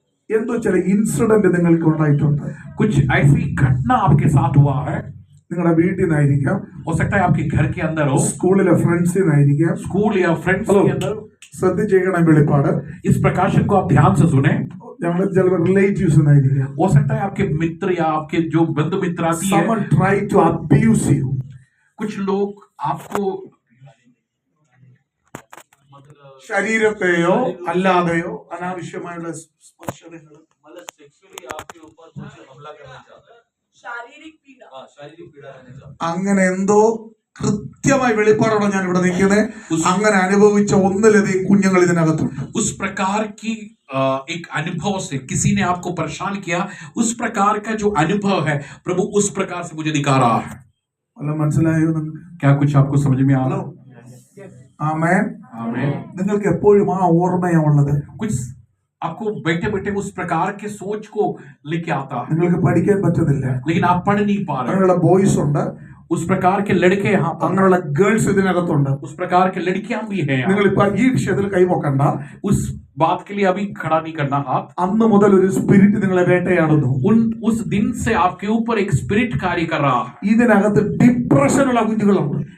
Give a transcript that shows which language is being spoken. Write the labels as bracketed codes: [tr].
[ml] എന്തോ ചില ഇൻസിഡന്റ് നിങ്ങൾക്ക് ഉണ്ടായിട്ടുണ്ട്. [hi] कुछ ऐसी घटना आपके साथ हुआ है, [ml] നിങ്ങളുടെ വീട്ടിൽ നിന്നായിരിക്കാം, [hi] हो सकता है आपके घर के अंदर हो, [ml] സ്കൂളിലെ ഫ്രണ്ട്സിൽ നിന്നായിരിക്കാം. [hi] स्कूल या फ्रेंड्स के अंदर। [ml] ശ്രദ്ധിച്ചേക്കണം വെളിപ്പാട്. [hi] इस प्रकाशन को आप ध्यान से सुने। [ml] ഞങ്ങൾ ചിലപ്പോൾ റിലേറ്റീവ്സ് നിന്നായിരിക്കാം. [hi] हो सकता है आपके मित्र या आपके जो बंधु मित्र आती है, [en] Someone try to abuse you. [hi] कुछ लोग आपको [ml] ശരീരത്തെയോ അല്ലാതെയോ അനാവശ്യമായുള്ള സ്പർശനങ്ങളും [hi] शारीरिक पीड़ा [ml] അങ്ങനെ എന്തോ കൃത്യമായി വെളിപ്പാടോടെ ഞാൻ ഇവിടെ നിൽക്കുന്നത്. അങ്ങനെ അനുഭവിച്ച ഒന്നിലധികം കുഞ്ഞുങ്ങൾ ഇതിനകത്തുണ്ട്. [hi] उस प्रकार की एक अनुभव से किसी ने आपको परेशान किया, उस प्रकार का जो अनुभव है प्रभु उस प्रकार से मुझे दिखा रहा है. [ml] വല്ല മനസ്സിലായോ നിങ്ങൾക്ക്? [hi] क्या कुछ आपको समझ में आ रहा? [ml] ആമേൻ. [hi] आमीन. [ml] നിങ്ങൾക്ക് എപ്പോഴും ആ ഓർമ്മയാ ഉള്ളത്. [hi] कुछ आपको बैठे बैठे उस प्रकार के सोच को लेके आता है, [ml] നിങ്ങൾക്ക് പഠിക്കാൻ പറ്റുന്നില്ല. [hi] लेकिन आप पढ़ नहीं पा रहे. [ml] അങ്ങനെയുള്ള ബോയ്സ് ഉണ്ട്, [hi] उस प्रकार के लड़के यहाँ पर, [ml] അങ്ങനെയുള്ള ഗേൾസ് ഇതിനകത്തുണ്ട്. [hi] उस प्रकार के लड़कियां भी हैं यहाँ. [ml] നിങ്ങൾ ഇപ്പൊ ഈ വിഷയത്തിൽ കൈവക്കണ്ട. [hi] उस बात के लिए अभी खड़ा नहीं करना हाथ. [ml] അന്ന് മുതൽ ഒരു സ്പിരിറ്റ് നിങ്ങളെ വേട്ടയാടുന്നു. [hi] उस दिन से आपके ऊपर एक स्पिरिट कार्य कर रहा है. [ml] ഇതിനകത്ത് ഡിപ്രഷനുള്ള കുഞ്ഞുങ്ങളുണ്ട്.